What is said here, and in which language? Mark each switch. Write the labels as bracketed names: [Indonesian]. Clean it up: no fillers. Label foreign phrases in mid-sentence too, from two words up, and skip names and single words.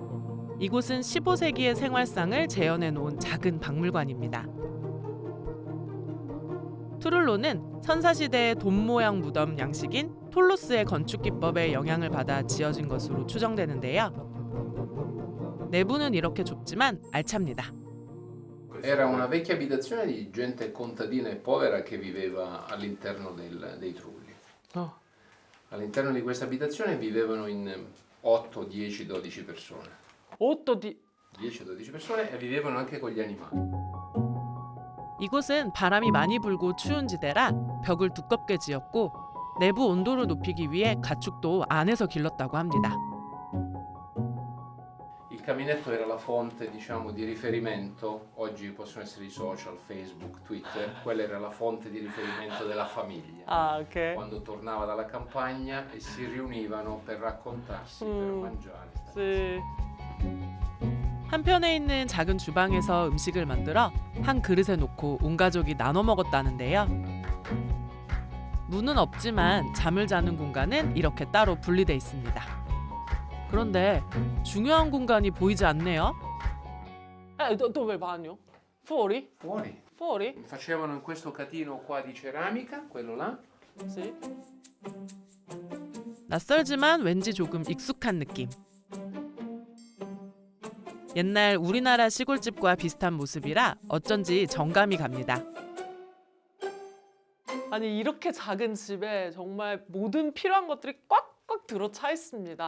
[Korean] 이곳은 15세기의 생활상을 재현해 놓은 작은 박물관입니다. 트룰로는 선사시대의 돔 모양 무덤 양식인 톨로스의 건축 기법에 영향을 받아 지어진 것으로 추정되는데요. 내부는 이렇게 좁지만 알찹니다. [Italian] Era una vecchia abitazione di gente contadina e povera che viveva all'interno dei Trulli. All'interno di questa abitazione vivevano in 8, 10, 12 persone. 10-12 persone e vivevano anche con gli animali. [Korean] 이곳은 바람이 많이 불고 추운 지대라 벽을 두껍게 지었고 내부 온도를 높이기 위해 가축도 안에서 길렀다고 합니다. [Italian] Il caminetto era la fonte, diciamo, di riferimento. Oggi possono essere i social, Facebook, Twitter. Quella era la fonte di riferimento della famiglia. Ah, ok. Quando tornava dalla campagna e si riunivano per raccontarsi, per mangiare. Sì. [Korean] 한편에 있는 작은 주방에서 음식을 만들어 한 그릇에 놓고 온 가족이 나눠 먹었다는데요. 문은 없지만 잠을 자는 공간은 이렇게 따로 분리돼 있습니다. 그런데 중요한 공간이 보이지 않네요. [Italian] Dove il bagno? Fuori? Fuori. Fuori? Facevano in questo catino qua di ceramica, quello là. Sì. [Korean] 낯설지만 왠지 조금 익숙한 느낌. 옛날 우리나라 시골집과 비슷한 모습이라 어쩐지 정감이 갑니다. 아니 이렇게 작은 집에 정말 모든 필요한 것들이 꽉꽉 들어차 있습니다.